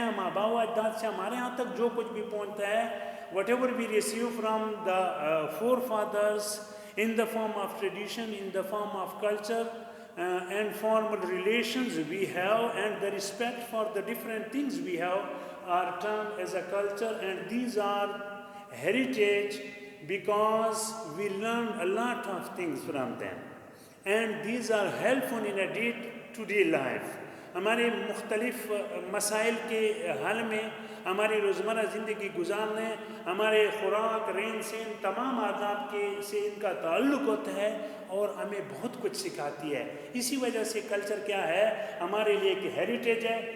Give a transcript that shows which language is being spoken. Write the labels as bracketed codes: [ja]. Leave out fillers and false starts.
[ur] ہم آبا و اجداد سے ہمارے ہاں تک جو کچھ بھی پہنچتا ہے، [en] Whatever we receive from the forefathers in the form of tradition, in the form of culture, and formal relations we have, and the respect for the different things we have are termed as a culture, and these are heritage because we learn a lot of things from them, and these are helpful in a day-to-day life. [ur] ہمارے مختلف مسائل کے حل میں، ہماری روزمرہ زندگی گزارنے، ہمارے خوراک، رہن سہن، تمام آداب کے سے ان کا تعلق ہوتا ہے اور ہمیں بہت کچھ سکھاتی ہے. اسی وجہ سے کلچر کیا ہے ہمارے لیے ایک ہیریٹیج ہے.